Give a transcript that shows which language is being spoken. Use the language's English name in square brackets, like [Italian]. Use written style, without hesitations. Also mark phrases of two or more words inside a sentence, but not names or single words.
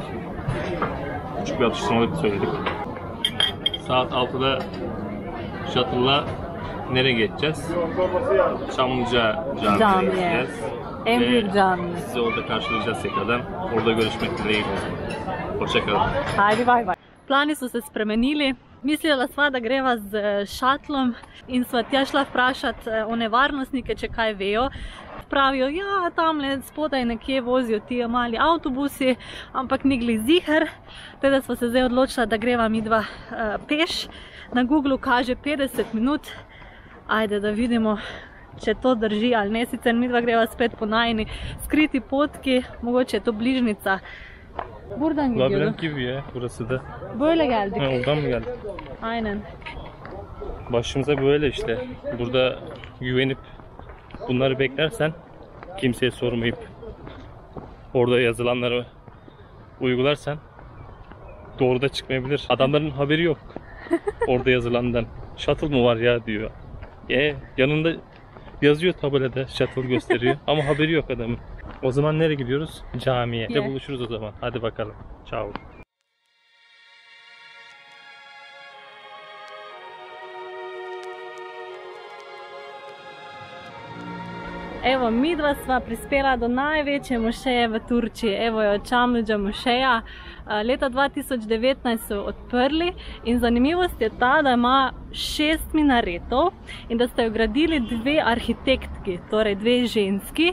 [Turkish] Küçük bir atıştırmalık söyledik. Saat 6'da shuttle'la nereye geçeceğiz? Çamlıca Camii'ye gideceğiz. En büyük cami. Sizi orada karşılayacağız tekrardan. Orada görüşmek dileğiyle. Hoşçakalın. [English] Hajde, bye bye. [Slovenian] Plani so se spremenili. Mislila sva, da greva z šatlom in sva tja šla vprašati one varnostnike, če kaj vejo. Pravijo, ja, tamle spodaj nekje vozijo ti mali avtobusi, ampak ni glih ziher. Teda sva se zdaj odločila, da greva midva peš. Na Googlu kaže 50 minut. Ajde, da vidimo, če to drži ali ne. Sicer midva greva spet po najini skriti potki, mogoče je to bližnica. [Turkish] Buradan gidiyorduk. Labirent gibi ya burası da. Böyle geldik. Ha, oradan mı geldik? Aynen. Başımıza böyle işte. Burada güvenip bunları beklersen, kimseye sormayıp orada yazılanları uygularsan doğru da çıkmayabilir. Adamların haberi yok orada yazılandan. Shuttle mı var ya diyor. Yanında yazıyor tabelada, shuttle gösteriyor ama haberi yok adamın. O zaman nereye gidiyoruz? Camiye. Buluşuruz o zaman. Hadi bakalım. Ciao. [Slovenian] Evo, midva sva prispela do največje mošeje v Turčiji. Evo jo, Čamlidža mošeja. Leta 2019 so odprli in zanimivost je ta, da ima 6 minaretov in da ste jo gradili dve arhitektki, torej dve ženski.